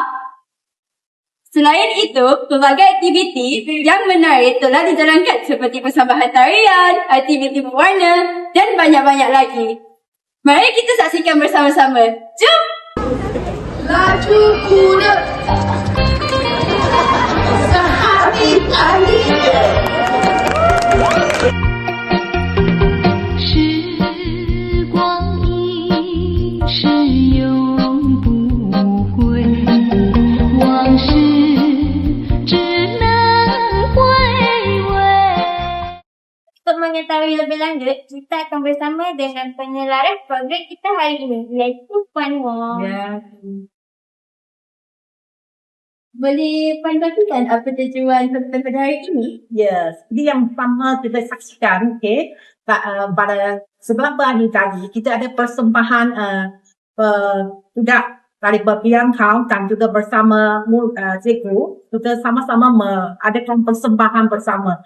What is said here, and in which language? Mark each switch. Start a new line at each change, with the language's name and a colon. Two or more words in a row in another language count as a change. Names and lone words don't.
Malay: Selain itu, pelbagai aktiviti yang menarik telah dijalankan seperti persembahan tarian, aktiviti berwarna dan banyak-banyak lagi. Mari kita saksikan bersama-sama. Jom! Laju kuda sehari tadi.
Chinese: 时光一逝永不回，往事只能回味。
Malay: Untuk mengetahui lebih lanjut, kita akan bersama dengan penyelaras program kita hari ini, iaitu Puan Wong. Ya. Boleh Puan katakan apa tujuan sambutan pada hari ini? Ya, seperti yang pertama kita saksikan, okey, pada sebelah hari tadi kita ada persembahan budak dari berpilihan kaum dan juga bersama cikgu kita sama-sama mengadakan persembahan bersama.